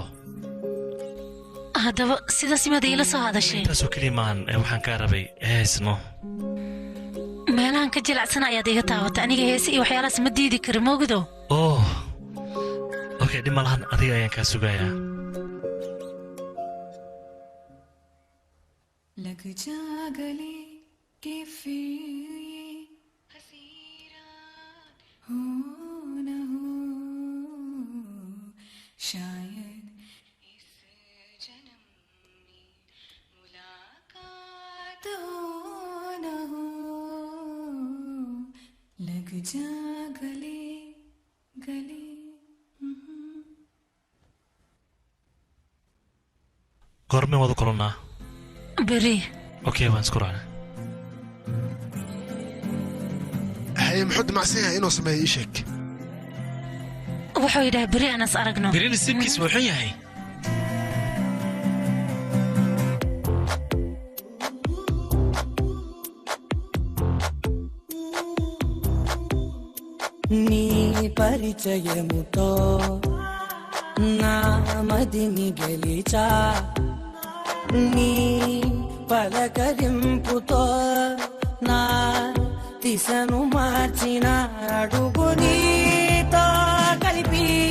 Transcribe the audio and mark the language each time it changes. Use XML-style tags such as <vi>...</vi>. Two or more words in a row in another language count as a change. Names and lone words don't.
<so>haddaba sidaas imaad iila soo hadashay intaasoo keliya maahan waxaan kaa rabay heesno meelahan ka jilacsana ayaad iga taabatay aniga heese iyo waxyaalahaas ma diidi kari moogido</so> <en>oh okay</en> <so>dhib malahan adiga ayaan kaa sugayaa</so> <hi>लग जा गले के फिर ये हसीरा हो न हो शायद इस जन्म में मुलाकात हो न हो लग जा गले गले</hi> <so>goormeen wada kulannaa beri okay waan isku raacnay haye muxuu damacsan yahay inuu sameeyo ii sheeg wuxuu yidhaha beri aan is aragno beri nasiibkiis wuu xun yahay</so> <te>నీ పరిచయముతో నా మదిని గెలిచా నీ పలకరింపుతో నా దిశను మార్చిన అడుగు నీతో కలిపి</te>